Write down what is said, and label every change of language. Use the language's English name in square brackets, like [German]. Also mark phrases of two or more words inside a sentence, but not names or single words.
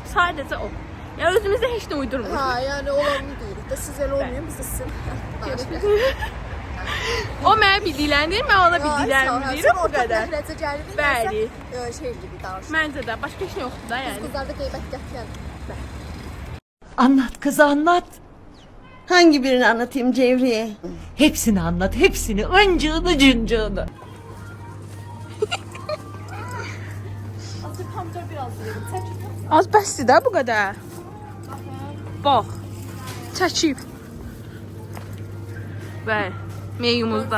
[Azerbaijani] sadəcə o. Yəni özümüzdə heç nə uydurmuruq. Ha, yəni olanı deyirik də siz elə olmayın, biz də sizin. O mənə bildiklərini deyir, mən ona bildiklərimi deyirəm, o qədər. Məhrəcə gəlirik. Bəli. Şey gibi danışır. Məncə də başqa heç nə yoxdur da yəni. Qızlarda qeybət gətirən. [Turkish] Anlat kız anlat. Hangi birini anlatayım Cevriye? Hepsini anlat hepsini. Öncığını cıncığını. [Azerbaijani] Azı pomidor biraz verin. Çəkib. Az bəsdir də bu qədər. Bax. Çəkib. Bəli, meyumuzda.